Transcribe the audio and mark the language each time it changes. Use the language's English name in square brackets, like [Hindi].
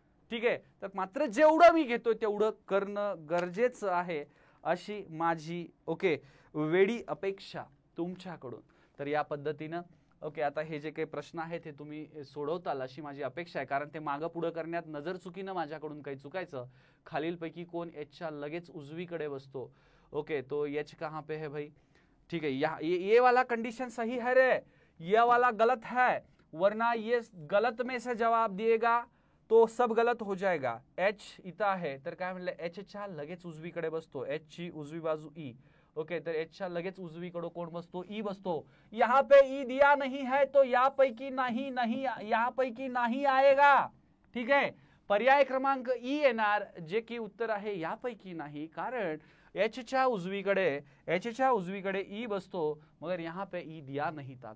[Marathi] ठीक आहे, तर मात्र जेवढं मी घेतोय तेवढं करणं गरजेचं आहे, अशी माझी वेडी अपेक्षा तुमच्याकडून. तर या पद्धतीनं आता हे जे काही प्रश्न आहेत हे तुम्ही सोडवताल अशी माझी अपेक्षा आहे, कारण ते मागं पुढं करण्यात नजर चुकीनं माझ्याकडून काही चुकायचं. खालीलपैकी कोण एचच्या लगेच उजवीकडे बसतो? [Hindi] तो एच कहाँ पे है भाई? ठीक है, ये वाला कंडीशन सही है रे, ये वाला गलत है, वरना ये गलत में से जवाब दिएगा तो सब गलत हो जाएगा. [Marathi] एच इथं आहे तर काय म्हणलं, एचच्या लगेच उजवीकडे बसतो, एचची उजवी बाजू ई. तर एचच्या लगेच उजवीकडे कोण बसतो? ई बसतो. [Hindi] यहाँ पे ई दिया नहीं है तो [Marathi] यापैकी नाही नाही, यापैकी नाही आएगा. ठीक आहे, पर्याय क्रमांक ई येणार, जे की उत्तर आहे यापैकी नाही, कारण एचच्या उजवीकडे ई बसतो, [Hindi] मगर यहाँ पे ई दिया नहीं था.